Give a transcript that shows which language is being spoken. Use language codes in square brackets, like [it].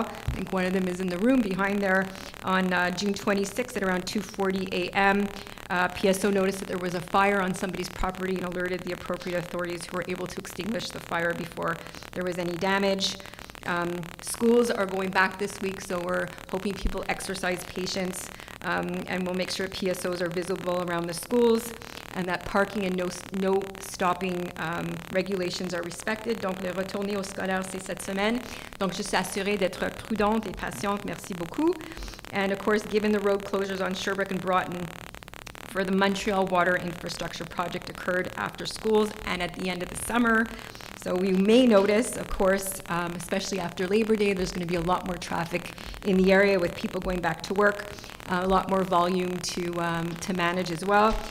[en] I think one of them is in the room behind there. On June 26th at around 2:40 a.m., PSO noticed that there was a fire on somebody's property and alerted the appropriate authorities who were able to extinguish the fire before there was any damage. Schools are going back this week, so we're hoping people exercise patience, and we'll make sure PSOs are visible around the schools and that parking and no stopping regulations are respected. [fr] Donc, le retourner au scolaire, c'est cette semaine. Donc, juste s'assurer d'être prudente et patiente. Merci beaucoup. [en] And of course, given the road closures on Sherbrooke and Broughton for the Montreal Water Infrastructure Project occurred after schools and at the end of the summer. So we may notice, of course, especially after Labor Day, there's going to be a lot more traffic in the area with people going back to work, a lot more volume to manage as well.